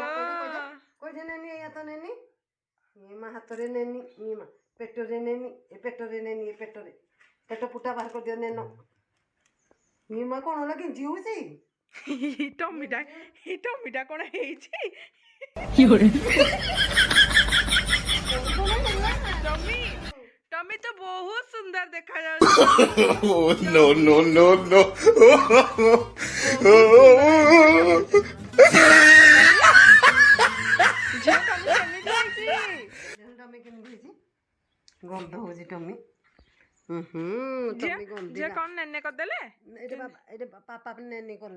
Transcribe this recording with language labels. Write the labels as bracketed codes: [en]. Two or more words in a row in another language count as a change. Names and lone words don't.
[or] କୋଉଠି ନେନି ଏଇଆ ତ ନେନି ଇମା ହାତରେ ନେନି ଇମା ପେଟରେ ନେନି ଏ ପେଟରେ ନେନି ଏ ପେଟରେ ପେଟ ପୁଟା ବାହାର କରିଦିଅ ନେନ ଇମା କଣ ହେଲା କେଞ୍ଚି ହଉଛି ଟମିଟା କଣ ହେଇଛି? ଟମି ତ ବହୁତ ସୁନ୍ଦର ଦେଖାଯାଉଛି। [en] Oh, no, no, no, no. Oh. [or] ଝିଅ ଟମି କେମିତି ହେଇଛି? ଟମି କେମିତି ହେଇଛି ଗନ୍ଧ ହଉଛି ଟମି ଟମି ଝିଅ ଗନ୍ଧିଲା କଣ ନେନେ କରିଦେଲେ? ଏଇଟା ପାପା ନେନି କଲେ